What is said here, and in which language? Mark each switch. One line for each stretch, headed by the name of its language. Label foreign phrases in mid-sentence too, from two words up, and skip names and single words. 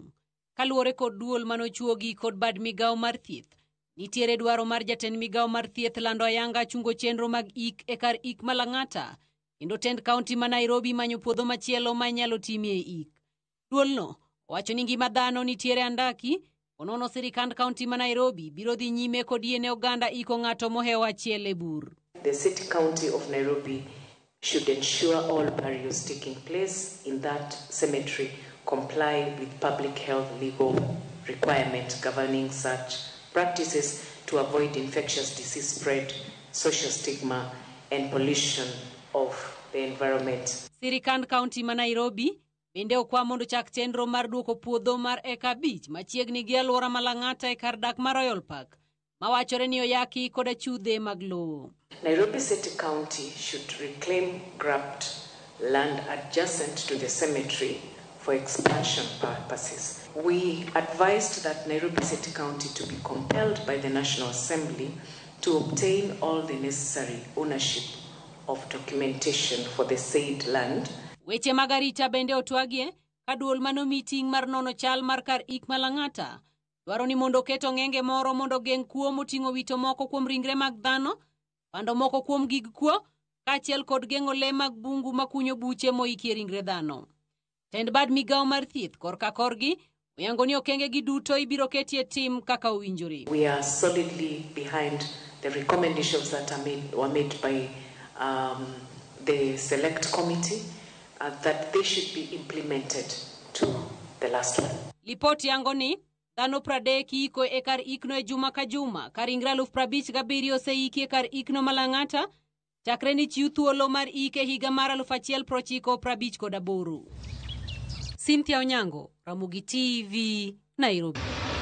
Luo (Kenya and Tanzania): Kaluwore kod duol manochuogi kod bad migawo mar thieth, nitiere dwaro mar jatend migawo mar thieth lando ayanga chungo chenro mag ik e kar ik Malang'ata, kendo tend kaunti ma Nairobi manyo puodho machielo ma nyalo timie ik. Duolno owacho ni ngima dhano nitiere andaki, onono sirikand kaunti ma Nairobi biro dhi nyime kod yiene oganda iko ng'ato mohewo achiel e bur.
English: The city county of Nairobi should ensure all burials taking place in that cemetery comply with public health legal requirements governing such practices to avoid infectious disease spread, social stigma, and pollution of the environment.
Luo (Kenya and Tanzania): Sirikand kaunti ma Nairobi bende okwa mondo chak chenro mar duoko puodho mar eka 5 machiegni gi alwora Malang'ata e kar dak mar Royal Park, mawachore ni oyaki kod achudhe mag lowo.
English: Nairobi City County should reclaim grabbed land adjacent to the cemetery for expansion purposes. We advised that Nairobi City County to be compelled by the National Assembly to obtain all the necessary ownership of documentation for the said land.
Luo (Kenya and Tanzania): Weche magarita bende otwagie ka duol manomi ting' mar nono chal mar kar ik Malang'ata dwaro ni mondo keto ng'enge moro mondo geng' kuo moting'o wito moko kuom ringre mag dhano, pando moko kuom gig kuo, kaachiel kod geng'o le mag bungu makunyo buche moikie ringre dhano. Tend bad migawo mar thieth korka korgi oyango ni okenge gi duto ibiro ketie tim kaka owinjore.
English: We are solidly behind the recommendations that were made by the select committee that they should be implemented to the last one.
Luo (Kenya and Tanzania): Lipoti yango ni dhano 30 iko e kar ikno e juma ka juma, ka ringre 57,000 oseiki e kar ikno Malang'ata chakre ni chiw thuolo mar ike higa mar 1958. Cynthia Onyango, Ramogi TV, Nairobi.